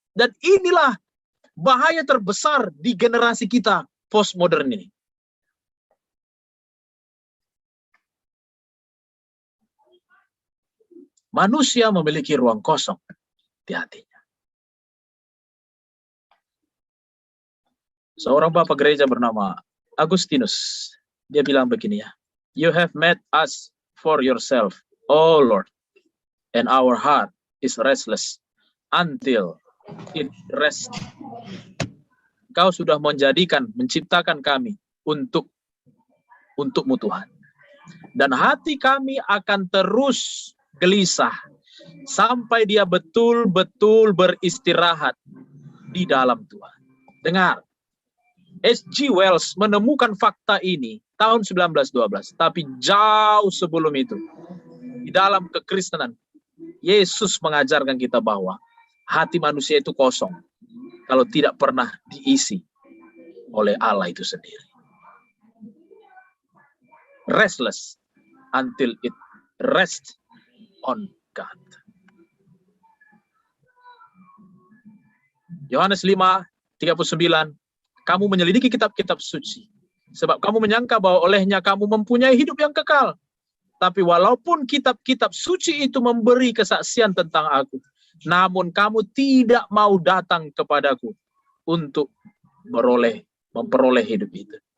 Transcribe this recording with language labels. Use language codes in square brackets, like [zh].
[id] Dan inilah bahaya terbesar di generasi kita postmodern ini. Manusia memiliki ruang kosong di hatinya. Seorang bapak gereja bernama Agustinus, dia bilang begini ya, [en] you have made us for yourself, oh Lord, and our heart is restless until it rests. [id] Kau sudah menciptakan kami untukmu Tuhan. Dan hati kami akan terus gelisah sampai dia betul-betul beristirahat di dalam Tuhan. Dengar, H.G. Wells menemukan fakta ini tahun 1912, tapi jauh sebelum itu, di dalam kekristenan, Yesus mengajarkan kita bahwa hati manusia itu kosong kalau tidak pernah diisi oleh Allah itu sendiri. [en] Restless until it rests on God. [id] Yohanes 5:39, kamu menyelidiki kitab-kitab suci, sebab kamu menyangka bahwa olehnya kamu mempunyai hidup yang kekal. Tapi walaupun kitab-kitab suci itu memberi kesaksian tentang aku, namun kamu tidak mau datang kepadaku untuk memperoleh hidup itu.